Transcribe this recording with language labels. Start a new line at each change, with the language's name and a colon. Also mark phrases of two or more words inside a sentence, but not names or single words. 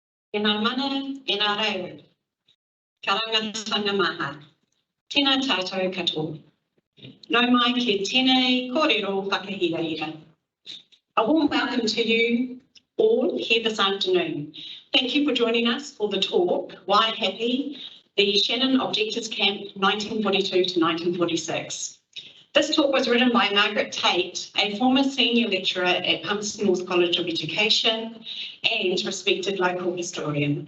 Māori: E ngā mana, e ngā reo, ka rangatanga maha, tēnā tātou katoa. Nau mai ki tēnei kōrero whakahira.
English: A warm welcome to you all here this afternoon. Thank you for joining us for the talk, Why Happy? The Shannon Objectors Camp 1942 to 1946. This talk was written by Margaret Tate, a former senior lecturer at Palmerston North College of Education and respected local historian.